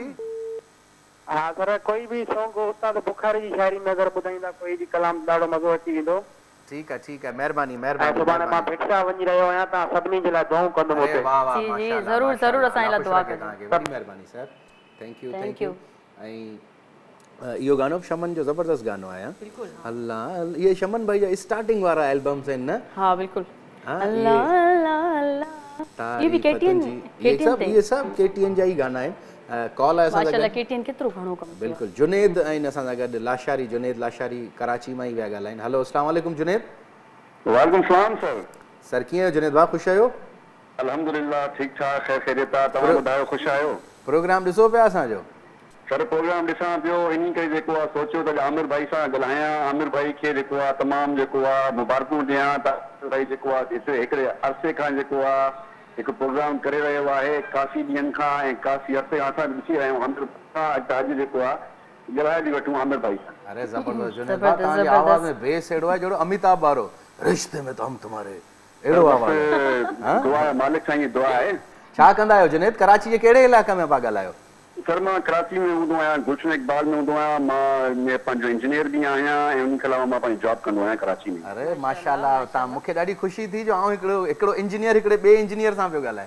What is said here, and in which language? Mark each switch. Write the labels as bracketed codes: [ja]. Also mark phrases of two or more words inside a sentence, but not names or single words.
[sd] हा सर, कोई बि सॉन्ग उस्ताद बुखारी जी शाइरी में अगरि ॿुधाईंदा कोई जी कलाम, ॾाढो मज़ो अची वेंदो। ठीकु आहे महिरबानी ऐं महिरबानी। सुभाणे मां भिक्षा वञी रहियो आहियां, तव्हां सभिनी जे लाइ दुआऊं कंदुमि हुते। वाह वाह, जी, जी, माशाल्लाह, ज़रूरु, ज़रूरु माशाल्लाह, असांजे लाइ ख़ुशि दुआ रखे कजो। तव्हांखे। वॾी महिरबानी सर, [en] thank you. [sd] ऐं इहो गानो शमन जो ज़बरदस्त गानो आहे बिल्कुलु अल्लाह ये शमन भाई जा स्टार्टिंग वारा एल्बम्स आहिनि न हाँ बिल्कुल हाँ, अल्लाह अल्लाह अल्लाह ये भी केटीएन ये सब केटीएन जा ही गाना आहिनि कॉल आहे असां सां माशाल्लाह गॾु केटीएन केतिरो घणो कमु कयो बिल्कुलु जुनेद आहिनि असां सां गॾु लाशारी जुनेद लाशारी कराची मां ई विया ॻाल्हाइनि हलो अस्सलाम वालेकुम जुनेद वालेकुम सलाम सर सर कीअं आहियो जुनेद भाउ ख़ुशि आहियो अल्हम्दुलिल्लाह ठीक ठाक ख़ैर ख़ैरियत आहे तव्हां ॿुधायो ख़ुशि आहियो प्रोग्राम ॾिसो पिया असांजो सर प्रोग्राम ॾिसां पियो इन करे जेको आहे सोचियो त आमिर भाई सां ॻाल्हायां आमिर भाई खे जेको आहे तमामु जेको आहे मुबारकूं ॾियां त भाई जेको आहे हिकिड़े अरसे खां जेको आहे हिकु प्रोग्राम करे रहियो आहे काफ़ी ॾींहंनि खां ऐं काफ़ी अरसे खां असां ॾिसी रहिया आहियूं आमिर अॼु जेको आहे ॻाल्हाए थी वठूं आमिर भाई सां अरे ज़बरदस्त जुनेद भाउ तव्हांजी आवाज़ में बेस अहिड़ो आहे जहिड़ो अमिताभ वारो [hi] रिश्ते में तो हम तुम्हारे [sd] अहिड़ो आवाज़ दुआ आहे मालिक साईं जी दुआ आहे छा कंदा आहियो जुनेद कराची जे कहिड़े इलाइक़े में पिया ॻाल्हायो सर मां कराची में हूंदो आहियां गुलशन इकबाल में हूंदो आहियां मां पंहिंजो इंजीनियर बि आहियां ऐं उन खां अलावा मां पंहिंजी जॉब कंदो आहियां कराची में अरे माशाल्लाह तव्हां मूंखे ॾाढी ख़ुशी थी जो आउं हिकिड़ो इंजीनियर हिकिड़े ॿिए इंजीनियर सां पियो ॻाल्हाए